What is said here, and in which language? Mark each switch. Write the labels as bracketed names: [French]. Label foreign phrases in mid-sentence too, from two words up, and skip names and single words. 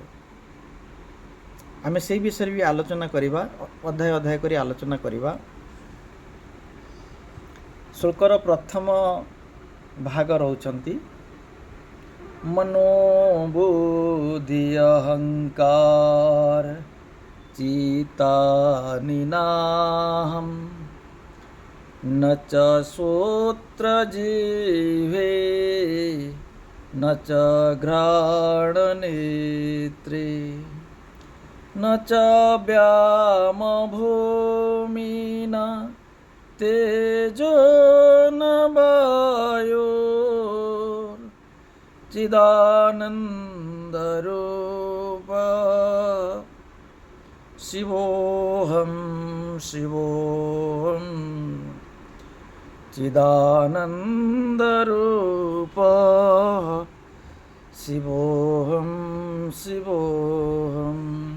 [Odia] ଆମେ ସେଇ ବିଷୟରେ ବି ଆଲୋଚନା କରିବା, ଅଧ୍ୟାୟ ଅଧ୍ୟାୟ କରି ଆଲୋଚନା କରିବା। ଶ୍ଲୋକର ପ୍ରଥମ ଭାଗ ରହୁଛନ୍ତି ମନୋବୁଦ୍ଧି ଅହଙ୍କାର [Sanskrit] चितानि नाहं न च श्रोत्रजिह्वे न च घ्राणनेत्रे न च व्यामभूमिः तेजो न वायुर्चिदानन्दरूप शिवोऽहं शिवोऽहं चिदानन्दरूप शिवोऽहं शिवोऽहं।